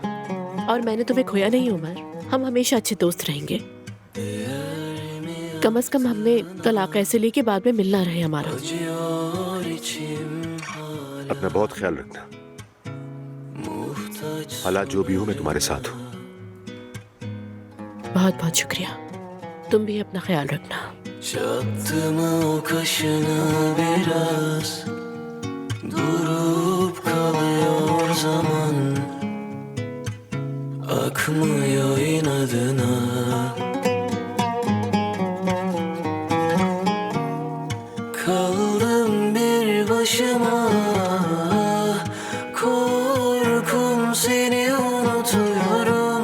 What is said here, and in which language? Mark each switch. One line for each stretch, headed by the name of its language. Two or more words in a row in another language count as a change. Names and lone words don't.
Hindi: और मैंने तुम्हें खोया नहीं उमर, हम हमेशा अच्छे दोस्त रहेंगे। कम से कम हमने तलाक ऐसे ली कि बाद में मिलना रहे हमारा।
Turkish: Acıyor içim hala,
Hindi: अपना बहुत ख्याल रखना।
Turkish: muhtaç
Hindi: हालात जो भी हो मैं तुम्हारे साथ हूँ। बहुत बहुत शुक्रिया। तुम भी अपना ख्याल रखना।
Turkish: çattı mı o kaşına biraz, durup kalıyor zaman, akmıyor inadına. Kaldım bir başıma, korkum seni unutuyorum.